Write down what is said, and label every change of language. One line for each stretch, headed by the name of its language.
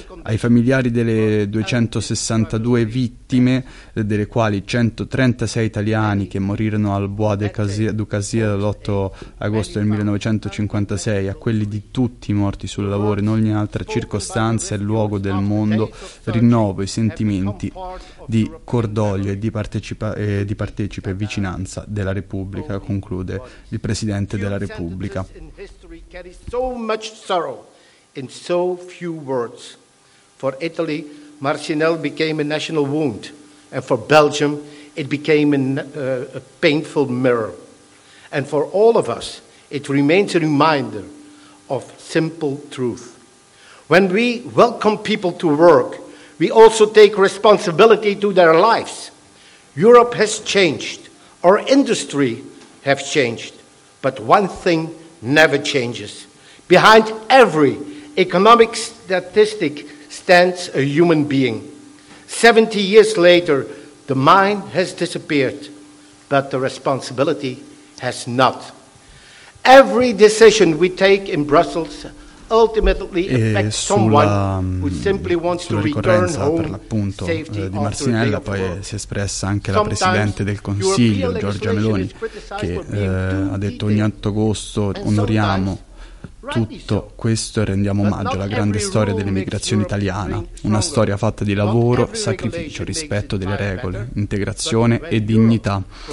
Italian: Ai familiari delle 262 vittime, delle quali 136 italiani che morirono al Bois du Cazier l'8 agosto del 1956, a quelli di tutti i morti sul lavoro in ogni altra circostanza e luogo del mondo, rinnovo i sentimenti di cordoglio e di partecipe e vicinanza della Repubblica, conclude il Presidente della Repubblica.
English: Carries so much sorrow in so few words. For Italy, Marcinelle became a national wound, and for Belgium, it became a painful mirror. And for all of us, it remains a reminder of simple truth. When we welcome people to work, we also take responsibility to their lives. Europe has changed, our industry has changed, but one thing never changes. Behind every economic statistic stands a human being. 70 years later, the mine has disappeared, but the responsibility has not. Every decision we take in Brussels ultimately affects someone who simply wants to return home.
Italian: Di Marcinelle poi si è espressa anche la Presidente del Consiglio, Giorgia Meloni, che ha detto: ogni 8 agosto onoriamo tutto questo e rendiamo omaggio alla grande storia dell'emigrazione italiana, una storia fatta di lavoro, sacrificio, rispetto delle regole, integrazione e dignità.